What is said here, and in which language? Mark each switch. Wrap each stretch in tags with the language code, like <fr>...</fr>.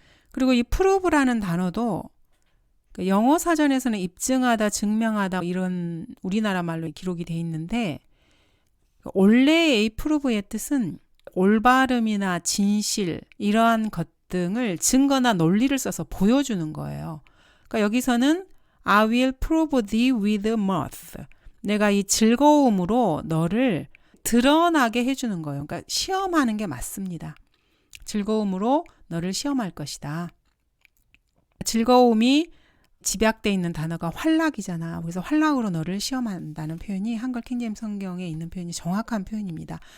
<ko>그리고 이 prove라는 단어도 영어 사전에서는 입증하다, 증명하다 이런 우리나라 말로 기록이 돼 있는데 원래의 이 prove의 뜻은 올바름이나 진실 이러한 것 등을 증거나 논리를 써서 보여주는 거예요. 그러니까 여기서는</ko> <en>I will prove thee with mirth.</en> <ko>내가 이 즐거움으로 너를 드러나게 해주는 거예요. 그러니까 시험하는 게 맞습니다. 즐거움으로 너를 시험할 것이다. 즐거움이 집약되어 있는 단어가 활락이잖아. 그래서 활락으로 너를 시험한다는 표현이 한글 킹제임스 성경에 있는 표현이 정확한 표현입니다.</ko>